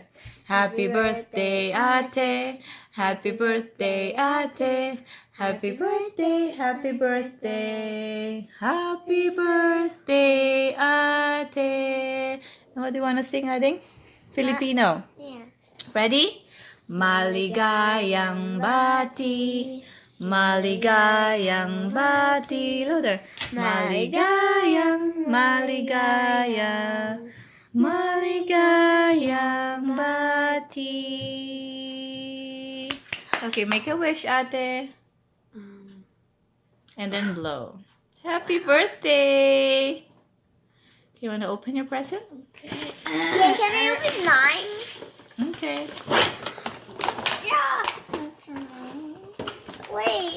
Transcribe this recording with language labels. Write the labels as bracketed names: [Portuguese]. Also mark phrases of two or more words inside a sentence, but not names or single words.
[English] Happy birthday, Ate. Happy birthday, Ate. Happy birthday, happy birthday. Happy birthday, Ate. And what do you want to sing, Ading? Filipino. Yeah. Ready? [Filipino] Maligayang bati, maligayang bati. [English] Louder. [Filipino] Maligayang, maligayang, maligayang bati. [English] Okay, make a wish, Ate. And then blow. Happy birthday! You want to open your present? Okay. Yeah, can I open mine? Okay. Yeah. Wait.